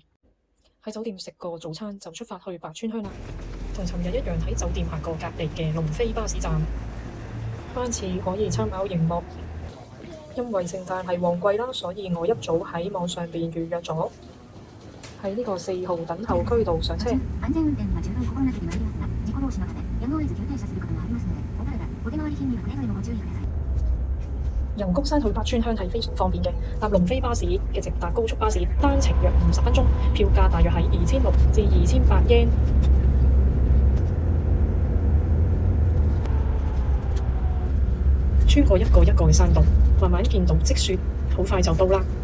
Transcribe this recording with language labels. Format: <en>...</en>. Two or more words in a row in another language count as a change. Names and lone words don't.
<yue>喺酒店食個早餐就出發去白川鄉啦。同尋日一樣喺酒店行過隔離嘅龍飛巴士站。班次可以參考熒幕。因為聖誕係旺季啦，所以我一早喺網上邊預約咗。喺呢個4號等候區度上車。</yue> <ja>安全運転は十分心がけてまいりますが、事故防止のためやむを得ず急停車することもありますので、お体、お手回り品にはくれぐれもご注意ください。</ja> <yue>由谷山去白川鄉係非常方便嘅，搭龍飛巴士嘅直達高速巴士，單程約50分鐘，票價大約係2600至2800yen。穿過一個一個嘅山洞，慢慢見到積雪，好快就到啦。</yue>